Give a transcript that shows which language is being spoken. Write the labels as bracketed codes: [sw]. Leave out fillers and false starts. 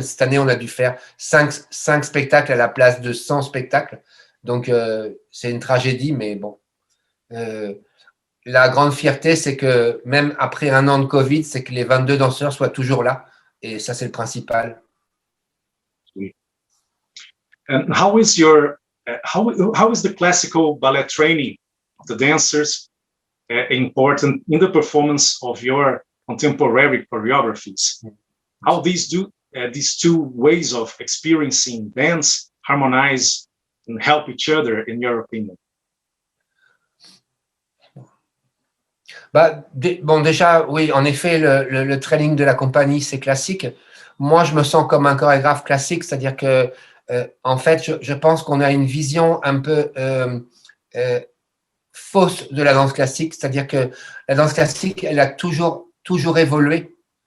[fr] Cette année, on a dû faire 5 spectacles à la place de 100 spectacles. Donc, c'est une tragédie, mais bon. La grande fierté, c'est que même après un an de Covid, c'est que les 22 danseurs soient toujours là. Et ça, c'est le principal. [en] And how is your how is the classical ballet training of the dancers important in the performance of your contemporary choreographies? How these two ways of experiencing dance harmonize and help each other, in your opinion? [fr] Bah, bon, déjà, oui, en effet, le training de la compagnie, c'est classique. Moi, je me sens comme un chorégraphe classique, c'est-à-dire que, en fait, je pense qu'on a une vision un peu fausse de la danse classique, c'est-à-dire que la danse classique, elle a toujours évolué.